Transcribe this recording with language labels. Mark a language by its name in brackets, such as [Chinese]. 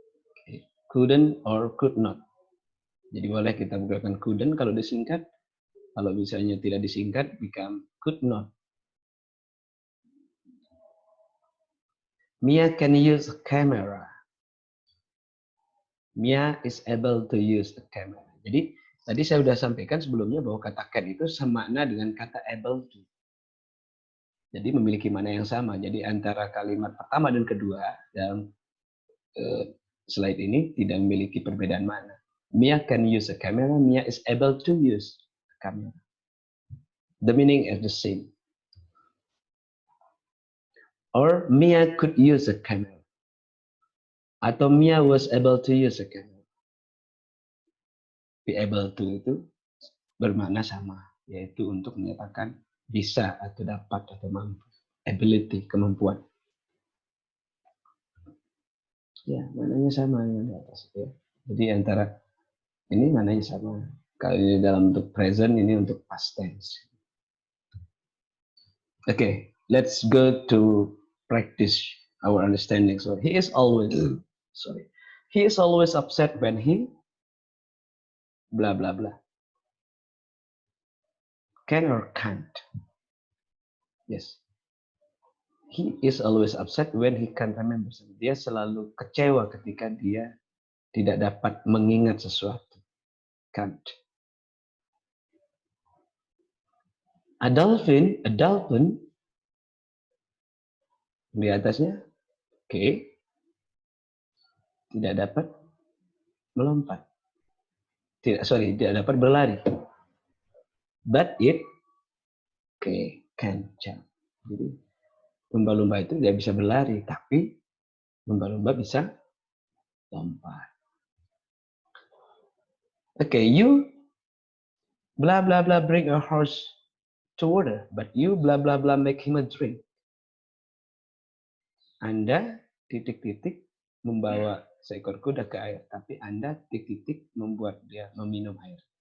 [Indonesian] Okay. [English] Couldn't or could not. [Indonesian] Jadi boleh kita gunakan couldn't kalau disingkat. Kalau misalnya tidak disingkat, [English] become could not. Mia can use a camera. Mia is able to use a camera. [Indonesian] Jadi tadi saya sudah sampaikan sebelumnya bahwa kata can itu semakna dengan kata able to. Jadi memiliki makna yang sama. Jadi antara kalimat pertama dan kedua dalam slide ini tidak memiliki perbedaan makna. [English] Mia can use a camera. Mia is able to use a camera. The meaning is the same. Or Mia could use a camera. Atau Mia was able to use a camera. [Indonesian] Be able to itu bermakna sama, yaitu untuk menyatakan bisa atau dapat atau mampu. Ability, kemampuan. Ya, mananya sama yang di atas ya. Jadi antara ini mananya sama. Kalau ini dalam bentuk present, ini untuk past tense. [English] Okay, let's go to practice our understanding. So he is always sorry. He is always upset when he blah blah blah. Can or can't? Yes. He is always upset when he can't remember. [Indonesian] Dia selalu kecewa ketika dia tidak dapat mengingat sesuatu. [English] Can't. [Indonesian] A dolphin di atasnya, okay, tidak dapat melompat. Tidak dapat berlari. [English] But it, okay, can jump. [Indonesian] Jadi lumba-lumba itu tidak bisa berlari, tapi lumba-lumba bisa lompat. [English] Okay, you blah blah blah bring a horse to water, but you blah blah blah make him a drink. [Indonesian] Anda titik-titik membawa seekor kuda ke air, tapi Anda titik-titik membuat dia meminum air.